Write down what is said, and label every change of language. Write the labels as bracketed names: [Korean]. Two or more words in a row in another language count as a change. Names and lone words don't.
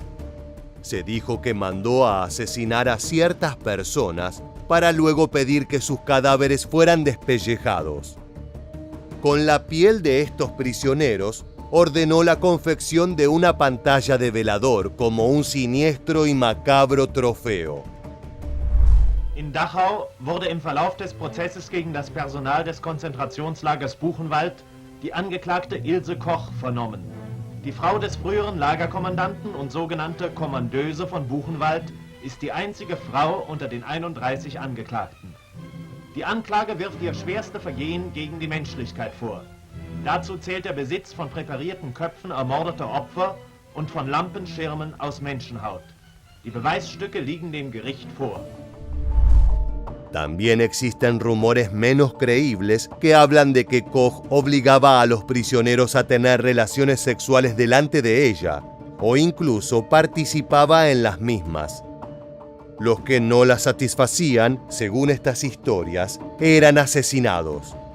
[Spanish] Se dijo que mandó a asesinar a ciertas personas para luego pedir que sus cadáveres fueran despellejados. Con la piel de estos prisioneros, ordenó la confección de una pantalla de velador como un siniestro y macabro trofeo. [German] In Dachau wurde im Verlauf des Prozesses gegen das Personal des Konzentrationslagers Buchenwald die Angeklagte Ilse Koch vernommen. Die Frau des früheren Lagerkommandanten und sogenannte Kommandeuse von Buchenwald ist die einzige Frau unter den 31 Angeklagten. Die Anklage wirft ihr schwerste Vergehen gegen die Menschlichkeit vor. Dazu zählt der Besitz von präparierten Köpfen ermordeter Opfer und von Lampenschirmen aus Menschenhaut. Die Beweisstücke liegen dem Gericht vor. [Spanish] También existen rumores menos creíbles que hablan de que Koch obligaba a los prisioneros a tener relaciones sexuales delante de ella, o incluso participaba en las mismas. Los que no la satisfacían, según estas historias, eran asesinados.